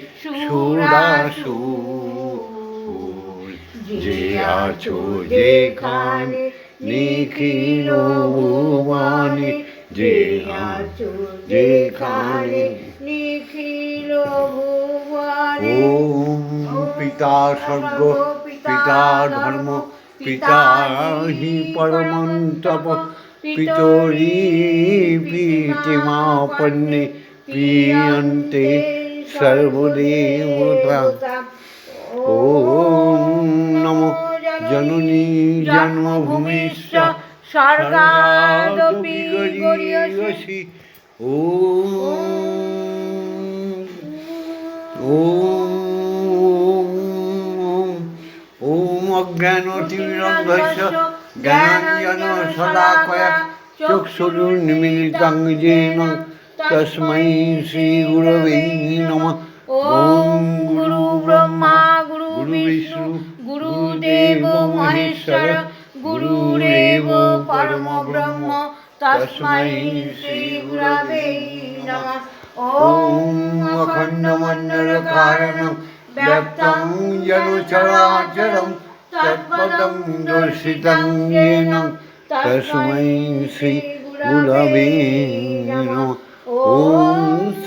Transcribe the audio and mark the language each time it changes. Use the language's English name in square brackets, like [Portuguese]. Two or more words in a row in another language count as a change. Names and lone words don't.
[Bangla] সুরাসুর যে আছো যেখানে নিখিল ভুবনে যে আছো যেখানে নিখিল ভুবনে [Sanskrit] ওম পিতা স্বর্গ পিতা ধর্ম পিতা হি পরমং তপ পিতরি প্রীতিমাপন্নে প্রিয়ন্তে সর্বদেবতা ওম নমো জননী জন্মভূমিশ্চ স্বর্গাদপি গরীয়সি ওম ওম ওম অজ্ঞানতিমিরন্ধস্য জ্ঞানাঞ্জন শলাকয়া চক্ষুरुन्मीलितं येन तस्मै श्रीगुरवे नमः ओम गुरु ब्रह्मा गुरु विष्णु गुरुदेव महेश्वर गुरुरेव परम ब्रह्म तस्मै श्रीगुरवे नमः ओम अखण्डमण्डलकारणं व्याप्तं येन चराचरं तत्पदं दर्शितं येन तस्मै श्री गुरवे नमः ओम